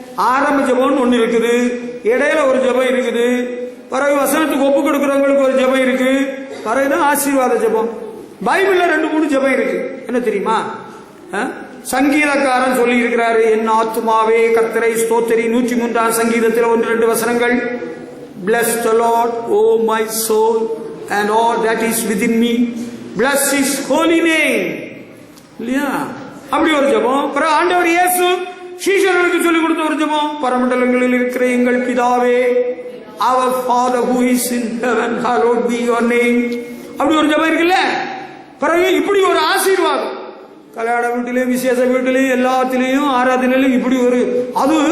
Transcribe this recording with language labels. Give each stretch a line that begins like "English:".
Tamil: ஆரம்ப ஜெபம்னு ஒண்ணு இருக்குது, இடையில ஒரு ஜெபம் இருக்குது, பிறகு வசனத்துக்கு ஒப்பு கொடுக்கிறவங்களுக்கு ஒரு ஜெபம் இருக்கு, பிறகுதான் ஆசீர்வாத ஜெபம். பைபிள்ல 2-3 ஜெபம் இருக்கு. என்ன தெரியுமா? சங்கீதக்காரன் சொல்லி இருக்கிறாரு, என் ஆத்துமாவே கர்த்தரை ஸ்தோத்திரி. 103ஆம் சங்கீதத்தில் 1-2 வசனங்கள்.
English: Bless the Lord, O my soul, and all that is within me. Bless His holy name.
Tamil: இல்லையா? அப்படி ஒரு ஜெபம். பிறகு ஆண்டவர் இயேசு சீஷர்களுக்கு சொல்லிக் கொடுத்த ஒரு ஜெபம், பரமண்டலங்களில் இருக்கிற எங்கள் பிதாவே,
English: our Father who is in heaven, hallowed be your name.
Tamil: அப்படி ஒரு ஜெபம் இருக்குல்ல. பிறகு இப்படி ஒரு ஆசீர்வாதம், கல்யாண வீட்டிலையும் விசேஷ வீட்டிலையும் எல்லாத்திலையும் ஆராதனையிலும் இப்படி ஒரு அது.